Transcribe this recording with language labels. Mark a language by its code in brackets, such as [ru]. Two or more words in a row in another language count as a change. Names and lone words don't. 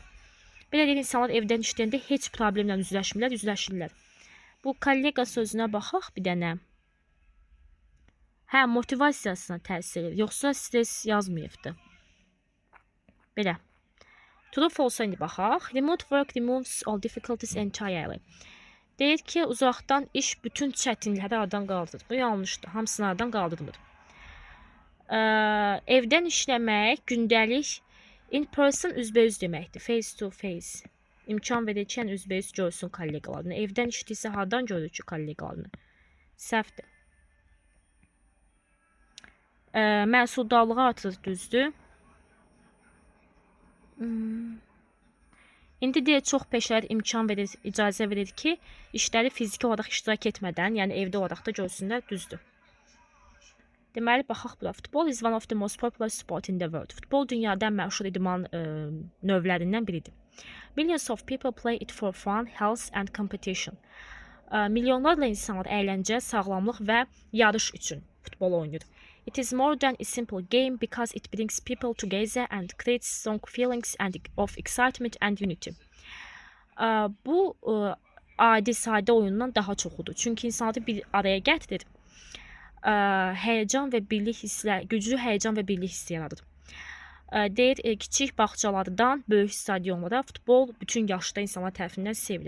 [az] Belə deyir, insanlar evdən işləyəndə heç problemlə üzləşmirlər, üzləşirlər. Bu kollega sözünə baxaq bir dənə. Hə, motivasiyasına təsir edir, yoxsa stres yazmayıbdır. Belə. [en] True false [az] indi baxaq. [en] Remote work removes all difficulties entirely. [az] Deyir ki, uzaqdan iş bütün çətinlikləri aradan qaldırır. Bu yanlışdır. Hamısını aradan qaldırmır. Evdən işləmək gündəlik [en] in person [az] üzbəüz deməkdir. [en] Face to face. [az] İmkan verir ki, üzbəüz görsün kollegalarını. Evdən işləyirsə hardan görür ki kollegalarını? Səhvdir. Məhsuldarlığı artırır, düzdür. İndi deyir, çox peşələr imkan verir, icazə verir ki, işləri fiziki olaraq iştirak etmədən, yəni evdə olaraq da görsünlər, düzdür. Deməli, baxaq bura. [en] Football is one of the most popular sport in the world. [az] Futbol dünyada ən məşhur idman növlərindən biridir. [en] Millions of people play it for fun, health and competition. [az] Milyonlarla insanlar əyləncə, sağlamlıq və yarış üçün futbol oynayır. [en] It is more than a simple game because it brings people together and creates strong feelings of excitement and unity. [az] Bu adi sadə oyundan daha çoxudur. Çünki insanları bir araya gətirir. Həyəcan və birlik hisslər, güclü həyəcan və birlik hissi yaradır. Deyir, kiçik bağçalardan böyük stadionlara futbol bütün yaşda insanlar tərəfindən sevilir.